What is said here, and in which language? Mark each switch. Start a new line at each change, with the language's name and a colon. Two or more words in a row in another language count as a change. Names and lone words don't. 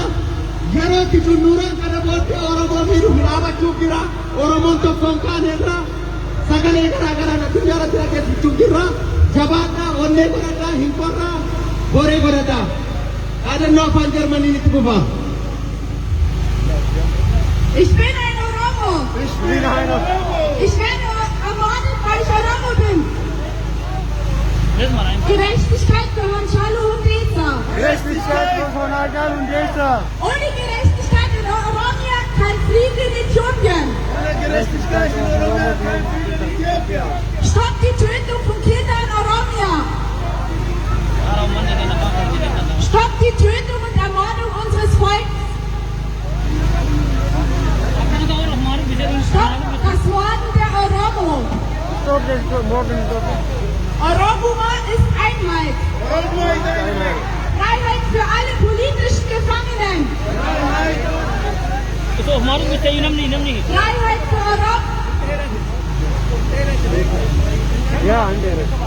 Oromo: Yeroo itti xunnuuraan kana booddee Oromoo miidhu dhaabachuuf jira. Oromoon tokkoon kaaneerra sagalee garaa garaa addunyaa irratti dhageessichuuf jirra. Jabaadhaa, onnee godhadhaa, hin qorraa, boree godhadhaa. Dhaadannoo afaan Jarmaniin itti fufa.
German: Ich bin ein Oromo. Ich bin ein Oromo. Ich werde ermordet, weil ich Oromo bin. Gerechtigkeit für Honchalo und Deza. Gerechtigkeit von Hagan und Deza. Ohne Gerechtigkeit in Oromia kein Frieden in Äthiopien. Ohne Gerechtigkeit in Oromia kein Frieden in Äthiopien. Stopp die Tötung von Kindern in Oromia. Stopp die Tötung und Ermordung unseres Volkes. Stopp das Morden der Oromo.
English: Stop this morgen.
German: Oromia ist Einheit. Oromo ist Einheit. Freiheit für alle politischen Gefangenen. Freiheit. Freiheit für Oromo. Ja, andere.